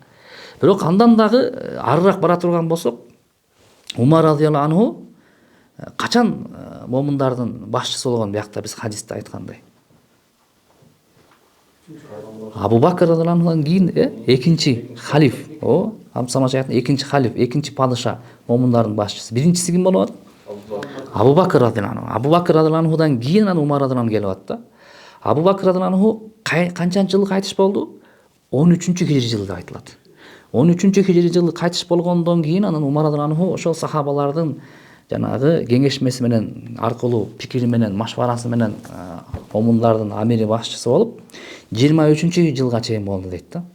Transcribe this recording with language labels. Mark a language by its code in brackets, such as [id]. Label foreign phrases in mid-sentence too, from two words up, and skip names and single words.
[ky] Бирок андан дагы арыраак бара турган болсок, Умар [ar] رضي الله عنه [ky] качан момундардын башчысы болгон биякта биз хадисте айткандай. Абу Бакр [ar] رضي الله عنه [ky] кийин экинчи халиф, экинчи халиф, экинчи падыша момундардын башчысы. Биринчиси ким болот? [ar] أبو بكر رضي الله عنه. [ky] Абу Бакр [ar] رضي الله عنه [ky] кийин Умар [ar] رضي الله عنه [ky] келип атты. Абу Бакр [ar] رضي الله عنه [ky] канчанчы жылы кайтыш болду? 13-хижри жылы деп айтылат. 13-хижри жылы кайтыш болгондон кийин анан Умар [ar] رضي الله عنه [ky] ошол сахабалардын жанагы кеңешмеси менен аркылуу пикири менен машварасы менен момундардын амири башчысы болуп 23-жылга чейин болду дейт да.